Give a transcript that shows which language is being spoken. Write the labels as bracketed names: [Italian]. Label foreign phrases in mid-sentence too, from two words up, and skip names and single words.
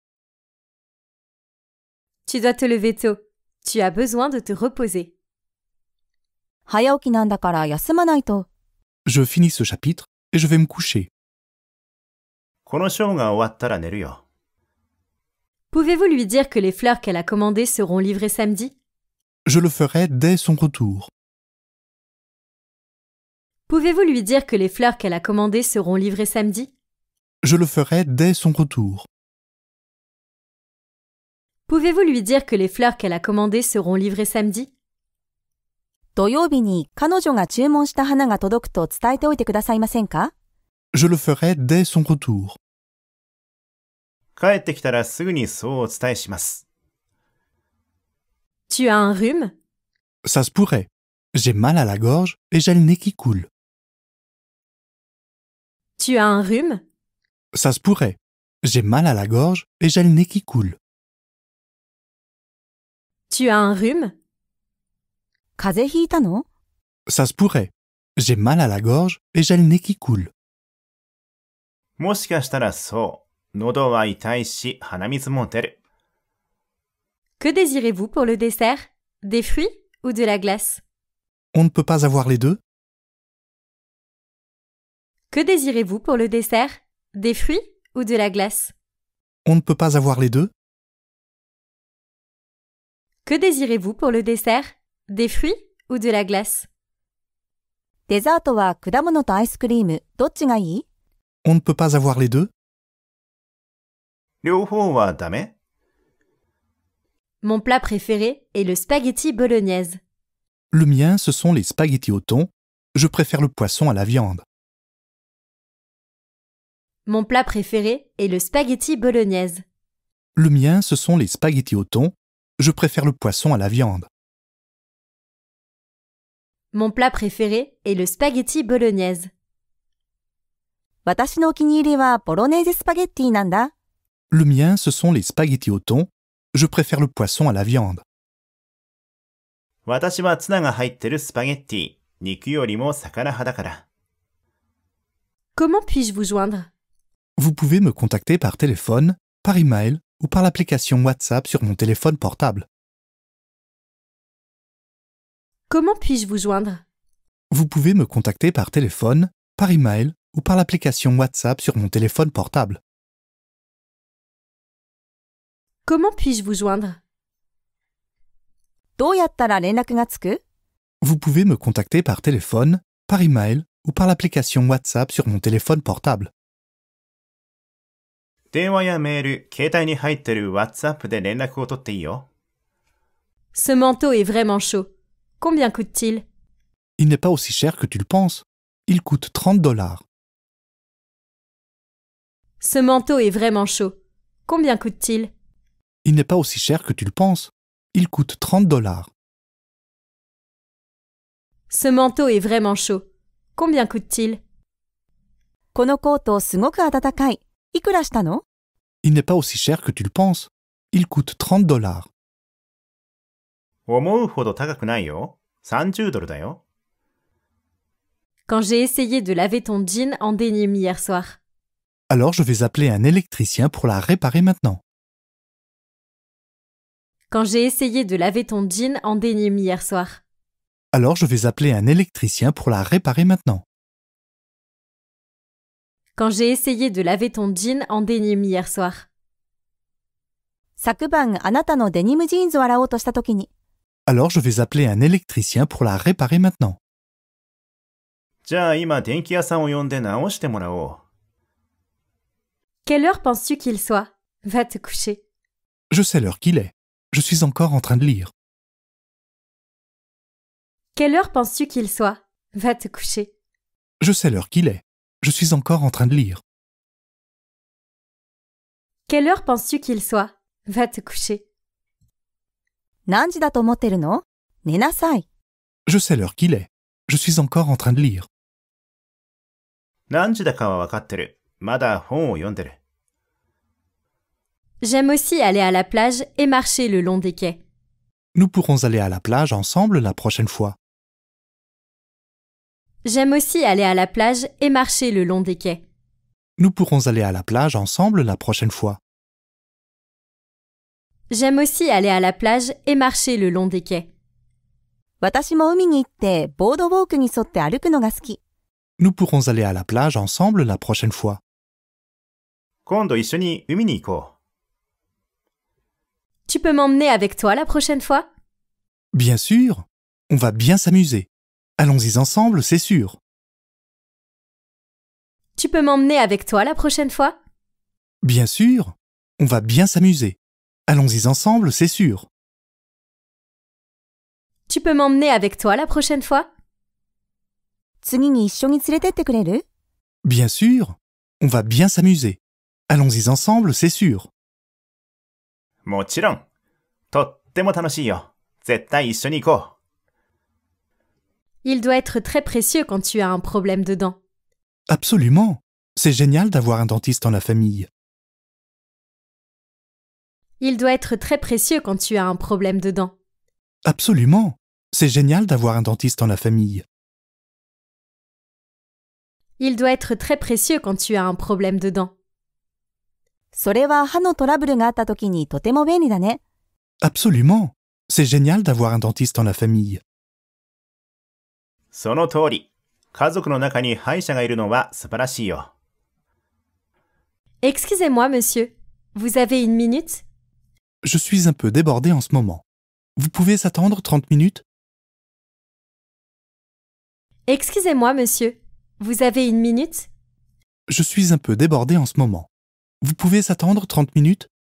[French] Tu dois te lever tôt. Tu as besoin de te reposer. [Japanese] 早起きなんだから休まないと。 [French] Je finis ce chapitre et je vais me coucher. [Japanese] このショーが終わったら寝るよ。 [French] Pouvez-vous lui dire que les fleurs qu'elle a commandées seront livrées samedi? Je le ferai dès son retour. Pouvez-vous lui dire que les fleurs qu'elle a commandées seront livrées samedi? Je le ferai dès son retour. Pouvez-vous lui dire que les fleurs qu'elle a commandées seront livrées samedi? [Japanese] 土曜日に彼女が注文した花が届くと伝えておいてくださいませんか？ [French] Je le ferai dès son retour. [Japanese] 帰ってきたらすぐにそうお伝えします。 [French] Tu as un rhume? Ça se pourrait. J'ai mal à la gorge et j'ai le nez qui coule. Tu as un rhume? Ça se pourrait. J'ai mal à la gorge et j'ai le nez qui coule. Tu as un rhume? [Japanese] 風邪ひいたの？ [French] Ça se pourrait. J'ai mal à la gorge et j'ai le nez qui coule. [Japanese] もしかしたらそう。喉は痛いし鼻水も出る。 [French] Que désirez-vous pour le dessert? Des fruits ou de la glace? On ne peut pas avoir les deux? Que désirez-vous pour le dessert? Des fruits ou de la glace? On ne peut pas avoir les deux? Que désirez-vous pour le dessert? Des fruits ou de la glace? [Japanese] デザートは果物とアイスクリーム、どっちがいい？ [French] On ne peut pas avoir les deux? [Japanese] 両方はダメ？ [French] Mon plat préféré est le spaghetti bolognaise. Le mien, ce sont les spaghettis au thon. Je préfère le poisson à la viande. Mon plat préféré est le spaghetti bolognaise. Le mien, ce sont les spaghettis au thon. Je préfère le poisson à la viande. Mon plat préféré est le spaghetti bolognaise. [Japanese] 私のお気に入りはボロネーゼスパゲッティなんだ。 [French] Le mien, ce sont les spaghettis au thon. Je préfère le poisson à la viande. [Japanese] 私はツナが入ってるスパゲッティ。肉よりも魚派だから。 [French] Comment puis-je vous joindre? Vous pouvez me contacter par téléphone, par email ou par l'application WhatsApp sur mon téléphone portable. Comment puis-je vous joindre? Vous pouvez me contacter par téléphone, par email ou par l'application WhatsApp sur mon téléphone portable. Comment puis-je vous joindre? [Japanese] どうやったら連絡がつく？ [French] Vous pouvez me contacter par téléphone, par email ou par l'application WhatsApp sur mon téléphone portable. [Japanese] 電話やメール、携帯に入ってる WhatsApp で連絡を取っていいよ。 [French] Ce manteau est vraiment chaud. Combien coûte-t-il? Il n'est pas aussi cher que tu le penses. Il coûte $30. Ce manteau est vraiment chaud. Combien coûte-t-il? Il n'est pas aussi cher que tu le penses. Il coûte $30. Ce manteau est vraiment chaud. Combien coûte-t-il? [Japanese] このコートすごく暖かい。いくらしたの？ [French] Il n'est pas aussi cher que tu le penses. Il coûte $30. [Japanese] 思うほど高くないよ。$30だよ。 [French] Quand j'ai essayé de laver ton jean en dénime hier soir. Alors je vais appeler un électricien pour la réparer maintenant. Quand j'ai essayé de laver ton jean en dénime hier soir. Alors je vais appeler un électricien pour la réparer maintenant. Quand j'ai essayé de laver ton jean en dénime hier soir. [Japanese] 昨晩あなたのデニムジーンズを洗おうとしたときに。 [French] Alors je vais appeler un électricien pour la réparer maintenant. [Japanese] じゃあ今電気屋さんを呼んで直してもらおう。 [French] Quelle heure penses-tu qu'il soit? Va te coucher. Je sais l'heure qu'il est. Je suis encore en train de lire. Quelle heure penses-tu qu'il soit? Va te coucher. Je sais l'heure qu'il est. Je suis encore en train de lire. Quelle heure penses-tu qu'il soit? Va te coucher. [Japanese] 何時だと思ってるの？寝なさい。 [French] Je sais l'heure qu'il est. Je suis encore en train de lire. [Japanese] 何時だかは分かってる。まだ本を読んでる。 [French] J'aime aussi aller à la plage et marcher le long des quais. Nous pourrons aller à la plage ensemble la prochaine fois. J'aime aussi aller à la plage et marcher le long des quais. Nous pourrons aller à la plage ensemble la prochaine fois. J'aime aussi aller à la plage et marcher le long des quais. [Japanese] 私も海に行ってボードウォークに沿って歩くのが好き。 [French] Nous pourrons aller à la plage ensemble la prochaine fois. [Japanese] 今度一緒に海に行こ [French] Tu peux m'emmener avec toi la prochaine fois? Bien sûr. On va bien s'amuser. Allons-y ensemble, c'est sûr. Tu peux m'emmener avec toi la prochaine fois? Bien sûr. On va bien s'amuser. Allons-y ensemble, c'est sûr. Tu peux m'emmener avec toi la prochaine fois? [Japanese] 次に一緒に連れてってくれる？ [French] Bien sûr. On va bien s'amuser. Allons-y ensemble, c'est sûr. [Japanese] う。もちろん。とっても楽しいよ。絶対一緒に行こ [French] Il doit être très précieux quand tu as un problème de dents. Absolument. C'est génial d'avoir un dentiste dans la famille. Il doit être très précieux quand tu as un problème de dents. Absolument. C'est génial d'avoir un dentiste dans la famille. Il doit être très précieux quand tu as un problème de dents. [Japanese] それは歯のトラブルがあった時にとても便利だね。 [French] Absolument. C'est génial d'avoir un dentiste dans la famille. [Japanese] う。その通り。家族の中に歯医者がいるのは素晴らしいよ。 [French] Excusez-moi, monsieur. Vous avez une minute? Je suis un peu débordé en ce moment. Vous pouvez attendre 30 minutes? Excusez-moi, monsieur. Vous avez une minute? Je suis un peu débordé en ce moment. Vous pouvez attendre 30 minutes?